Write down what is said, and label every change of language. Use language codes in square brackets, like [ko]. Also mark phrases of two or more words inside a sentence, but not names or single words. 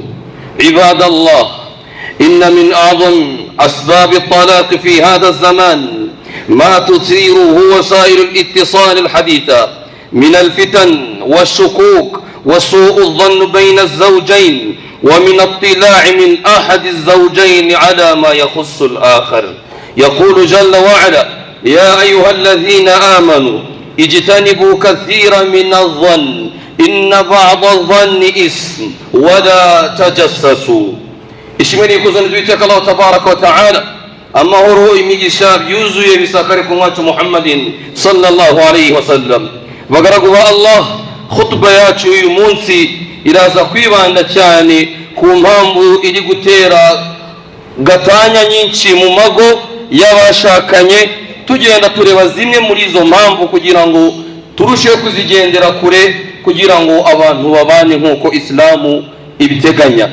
[ar] عباد الله، إن من أعظم أسباب الطلاق في هذا الزمان ما تثيره وسائل الاتصال الحديثة من الفتن والشكوك وسوء الظن بين الزوجين، ومن اطلاع من أحد الزوجين على ما يخص الآخر. يقول جل وعلا: يا أيها الذين آمنوا اجتنبوا كثيرا من الظن إن بعض الظن إثم ولا تجسسوا. [rw] ishimeni kuzanidwiteka Allah [ar] تبارك وتعالى, [rw] amahoro imigisha byuzuye bisakare ku mwacu [ar] محمد صلى الله عليه وسلم. [rw] Bagaragu ba Allah, khutba yacu uyu munsi iraza kwibanda cyane ku mpamvu iri gutera gatanya nyinshi mu mago y'abashakanye, tugenda tureba zimwe muri izo mpamvu kugira ngo turusheho kuzigendera kure, kugira ngo abantu babane nk'uko Islamu ibiteganya.